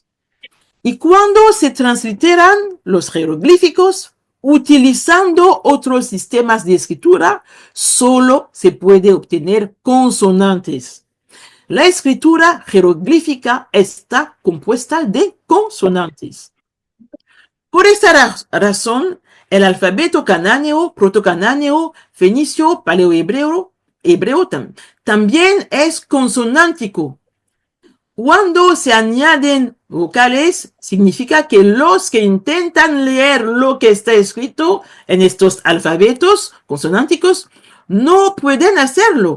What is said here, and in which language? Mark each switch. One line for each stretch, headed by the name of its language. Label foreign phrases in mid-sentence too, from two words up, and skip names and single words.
Spanish: Y cuando se transliteran los jeroglíficos, utilizando otros sistemas de escritura, solo se puede obtener consonantes. La escritura jeroglífica está compuesta de consonantes. Por esta razón, el alfabeto canáneo, protocanáneo, fenicio, paleohebreo, también es consonántico. Cuando se añaden vocales, significa que los que intentan leer lo que está escrito en estos alfabetos consonánticos no pueden hacerlo.